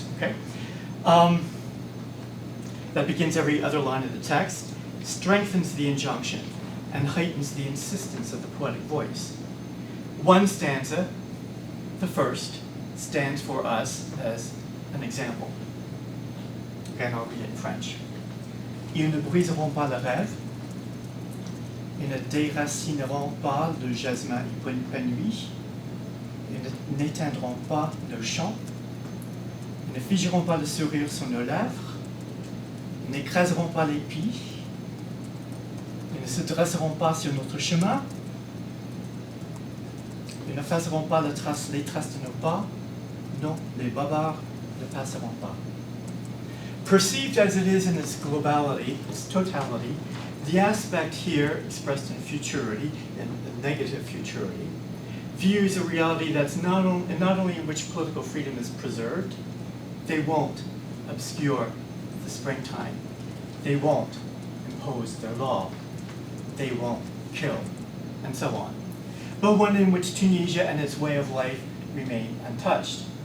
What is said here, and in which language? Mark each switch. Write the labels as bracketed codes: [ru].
[en] Okay, that begins every other line of the text, strengthens the injunction, and heightens the insistence of the poetic voice. One stanza, the first, stands for us as an example. Again, I'll read it in French. [fr] Ils ne briseront pas le rêve, ils ne déracineront pas le jasmin épanoui, ils n'éteindront pas le chant, ils ne figeront pas le sourire sur nos lèvres, ils n'écraseront pas l'épi, ils ne se dresseront pas sur notre chemin, ils ne effaceront pas les traces de nos pas, non, les bavards ne passeront pas. [en] Perceived as it is in its globality, its totality, the aspect here expressed in futurity, in the negative futurity, views a reality that's not only in which political freedom is preserved, they won't obscure the springtime, they won't impose their law, they won't kill, and so on, but one in which Tunisia and its way of life remain untouched.